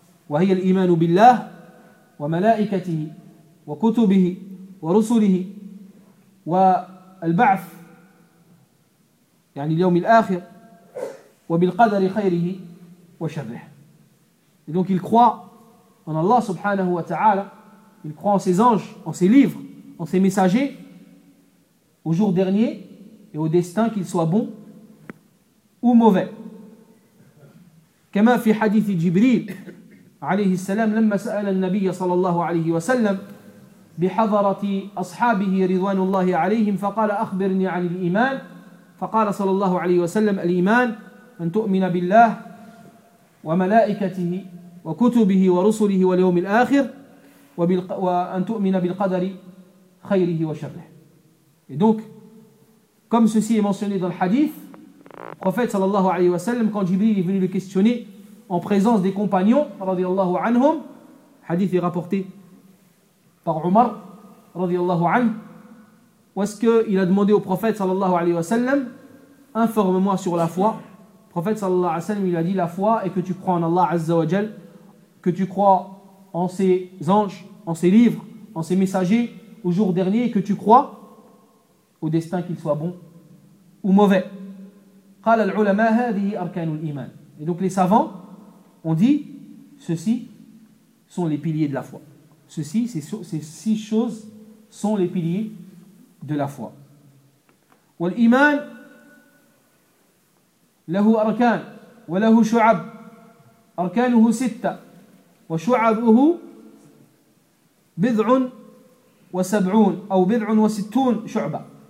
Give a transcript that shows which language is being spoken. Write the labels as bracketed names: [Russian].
[Arabic] وهي الإيمان بالله وملائكته وكتبه ورسله والبعث يعني اليوم الآخر وبالقدر خيره وشره. [French] Et donc il croit en Allah subhanahu wa ta'ala, il croit en ses anges, en ses livres, en ses messagers, au jour dernier et au destin, qu'il soit bon ou mauvais. [Arabic] كما في حديث جبريل عليه السلام لما سأل النبي صلى الله عليه وسلم بحضرة أصحابه رضوان الله عليهم فقال أخبرني عن الإيمان فقال صلى الله عليه وسلم الإيمان أن تؤمن بالله وملائكته وكتبه ورسله واليوم الآخر وأن تؤمن بالقدر خيره وشره. [French] Et donc, comme ceci est mentionné dans le hadith, le prophète sallallahu alayhi wa sallam, quand Jibril est venu le questionner en présence des compagnons radiallahu anhum, hadith est rapporté par Omar radiallahu anhu, où est-ce qu'il a demandé au prophète sallallahu alayhi wa sallam, informe-moi sur la foi. Le prophète sallallahu alayhi wa sallam, il a dit, la foi est que tu crois en Allah azza wa jal, que tu crois en ses anges, en ses livres, en ses messagers, au jour dernier, et que tu crois au destin, qu'il soit bon ou mauvais. [Arabic] قال العلماء هذه أركان الإيمان. [French] Et donc les savants ont dit, ceci sont les piliers de la foi. Ceci, ces six choses sont les piliers de la foi. [Arabic] والإيمان له أركان وله شعب. أركانه ستة وشعبه بضع وسبعون أو بضع وستون شعبة.